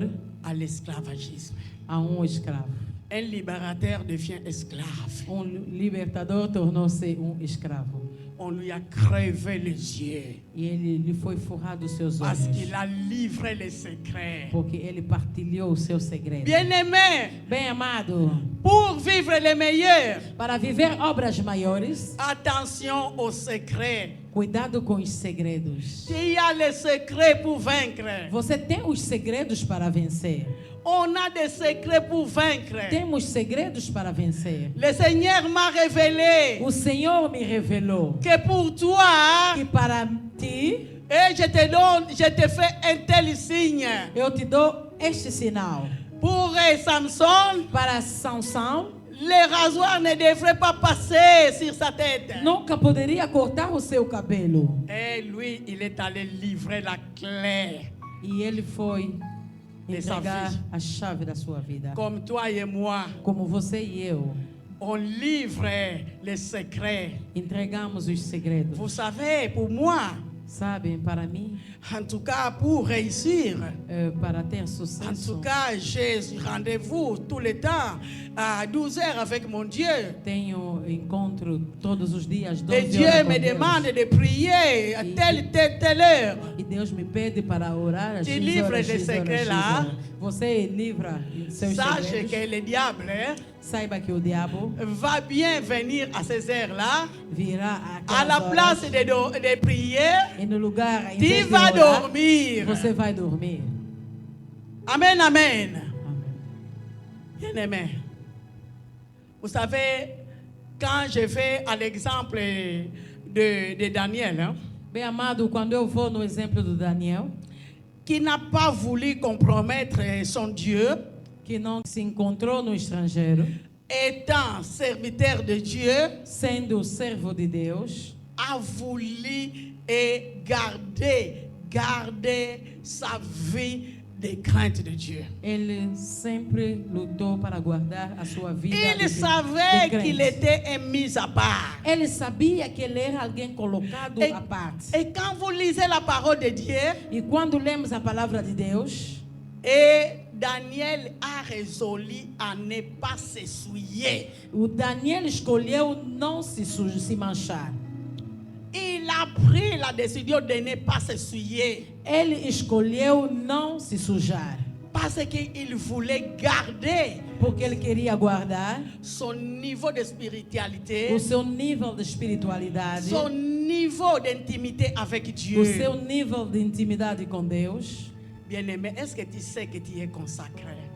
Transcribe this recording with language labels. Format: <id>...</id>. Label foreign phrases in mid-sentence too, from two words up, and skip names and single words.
<fr>à l'esclavagisme.</fr> <pt>a escravo.</pt> <fr>Un libérateur devient esclave.</fr> <pt>Libertador tornou-se escravo.</pt> <fr>On lui a crevé les yeux</fr> <pt>E ele lhe foi furrado os seus</pt> <fr>parce</fr> <pt>olhos.</pt> <fr>qu'il a livré les secrets.</fr> <pt>Porque ele partilhou o seu segredo.</pt> <fr>Bien-aimé,</fr> <pt>Bem amado,</pt> <fr>pour vivre les meilleurs,</fr> <pt>para viver obras maiores,</pt> <fr>attention aux secrets.</fr> <pt>cuidado com os segredos.</pt> <fr>Il y a les secrets pour vaincre.</fr> <pt>Você tem os segredos para vencer.</pt> <fr>On a des secrets pour vaincre.</fr> <pt>Temos segredos para vencer.</pt> <fr>Le Seigneur m'a révélé</fr> <pt>O Senhor me revelou</pt> <fr>que pour toi,</fr> <pt>que para ti</pt> <fr>et je te fais un tel signe.</fr> <pt>eu te dou este sinal.</pt> <fr>Pour Samson,</fr> <pt>Para Sansão,</pt> <fr>le rasoir ne devrait pas passer sur sa tête.</fr> <pt>nunca poderia cortar o seu cabelo.</pt> <fr>Et lui, il est allé livrer la clé.</fr> <pt>E ele foi De sua entregar vida. a chave da sua vida.</pt> <fr>Comme toi et moi,</fr> <pt>Como você e eu</pt> <fr>on livre les secrets.</fr> <pt>entregamos os segredos.</pt> <fr>Vous savez, pour moi,</fr> <pt>Sabem, para mim,</pt> <fr>en tout cas pour réussir,</fr> <pt>para ter</pt> <fr>en</fr> <pt>sucesso,</pt> <fr>tout cas, j'ai rendez-vous tout le temps à 12 heures avec mon Dieu.</fr> <pt>tenho encontro todos os dias, 12</pt> <fr>Et Dieu</fr> <pt>horas com</pt> <fr>me</fr> <pt>Deus.</pt> <fr>demande de prier à telle heure.</fr> <pt>E Deus me pede para orar às</pt> <fr>Tu</fr> <pt>X</pt> <fr>livres</fr> <pt>horas,</pt> <fr>les</fr> <pt>X horas,</pt> <fr>secrets</fr> <pt>X</pt> <fr>là.</fr> <pt>horas. Você livra seus</pt> <fr>Sache</fr> <pt>segredos.</pt> <fr>que le diable</fr> <pt>Saiba que o diabo</pt> <fr>va bien venir à ces heures-là,</fr> <pt>virá</pt> <fr>à la</fr> <pt>aquelas</pt> <fr>place</fr> <pt>horas,</pt> <fr>de prier,</fr> <pt>e no lugar em</pt> <fr>tu</fr> <pt>vez de</pt> <fr>vas</fr> <pt>orar,</pt> <fr>dormir.</fr> <pt>você vai dormir.</pt> <fr>Amen, amen.</fr> <pt>Amém.</pt> <fr>Bien-aimé, vous savez, quand je vais à l'exemple de Daniel, hein,</fr> <pt>Bem amado, quando eu vou no exemplo do Daniel,</pt> <fr>qui n'a pas voulu compromettre son Dieu,</fr> <pt>que não se encontrou no estrangeiro,</pt> <fr>étant serviteur de Dieu,</fr> <pt>sendo servo de Deus,</pt> <fr>a voulu et garder sa vie de crainte de Dieu.</fr> <pt>ele sempre lutou para guardar a sua vida</pt> <fr>Il</fr> <pt>de</pt> <fr>savait</fr> <pt>crente.</pt> <fr>qu'il était un mis à part.</fr> <pt>Ele sabia que ele era alguém colocado</pt> <fr>Et,</fr> <pt>à parte.</pt> <fr>et quand vous lisez la parole de Dieu,</fr> <pt>E quando lemos a palavra de Deus,</pt> <fr>et Daniel a résolu à ne pas se souiller.</fr> <pt>o Daniel escolheu não se manchar.</pt> <fr>Il a pris la décision de ne pas se souiller</fr> <pt>Ele escolheu não se sujar,</pt> <fr>parce qu'il voulait garder</fr> <pt>porque ele queria guardar</pt> <fr>son niveau de spiritualité,</fr> <pt>o seu nível de espiritualidade,</pt> <fr>son niveau d'intimité avec Dieu.</fr> <pt>o seu nível de intimidade com Deus.</pt> <fr>Bien-aimé, est-ce que tu sais que tu es consacré?</fr>